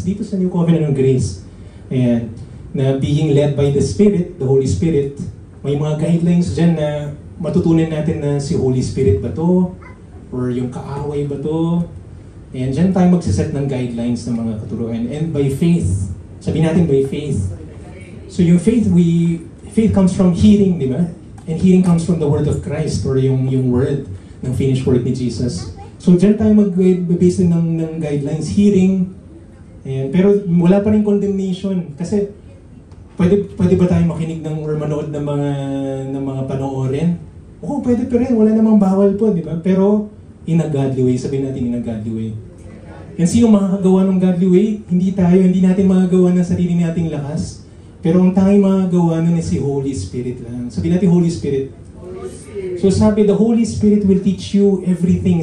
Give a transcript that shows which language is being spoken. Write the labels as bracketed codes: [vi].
[tl] Dito sa New Covenant of Grace. Ayan, na [en] being led by the Spirit, the Holy Spirit, [tl] may mga guidelines dyan na matutunan natin na si Holy Spirit ba to? Or yung kaaway ba to? Ayan, dyan tayo magsiset ng guidelines ng mga katuruan. [en] And by faith, [tl] sabi natin [en] by faith. So yung faith comes from hearing, [tl] di ba? [en] And hearing comes from the word of Christ, or yung word, ng finished work ni Jesus. [tl] So dyan tayo mag-base ng guidelines, hearing. Ayan, pero wala pa rin condemnation. Kasi pwede ba tayo makinig or manood ng mga panoorin? Oo, pwede pa rin. Wala namang bawal po, di ba? [en] Pero in a godly way, [tl] sabihin natin [en] in a godly way. [tl] Yan, sino makakagawa ng godly way? Hindi natin makagawa ng sarili nating lakas. Pero ang tanging makagawa nun is si Holy Spirit lang. Sabihin natin Holy Spirit. [en] So sabi, the Holy Spirit will teach you everything.